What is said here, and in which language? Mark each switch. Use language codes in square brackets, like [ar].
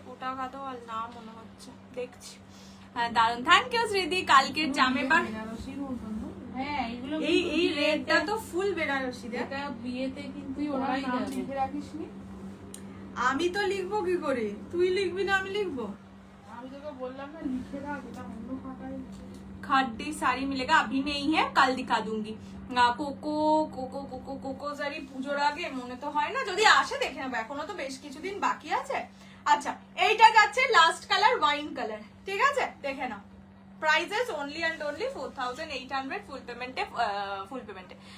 [bn] কোটা গাদোয়াল না মনে হচ্ছে, দেখছি। হ্যাঁ দারুন, থ্যাংক ইউ শ্রীদি। কালকের জামে পার হ্যাঁ এগুলো এই রেডটা তো ফুল বেনারসি। এটা বিয়েতে কিন্তু ওরাই লিখে রাখিসনি। আমি তো লিখবো কি করে, তুই লিখবি না আমি লিখবো? আমি তোকে বললাম না লিখে রাখ, এটা অন্য খাতায়। [hi] खड्डी साड़ी मिलेगा, अभी नहीं है, कल दिखा दूंगी। [bn] কোকো কোকো কোকো কোকো সারি পুজোর আগে মনে তো হয় না, যদি আসে দেখে নেবো, এখনো তো বেশ কিছুদিন বাকি আছে। আচ্ছা এইটা যাচ্ছে লাস্ট কালার ওয়াইন কালার, ঠিক আছে দেখে নাও। প্রাইসেস অনলি অ্যান্ড অনলি 4800 ফুল পেমেন্টে।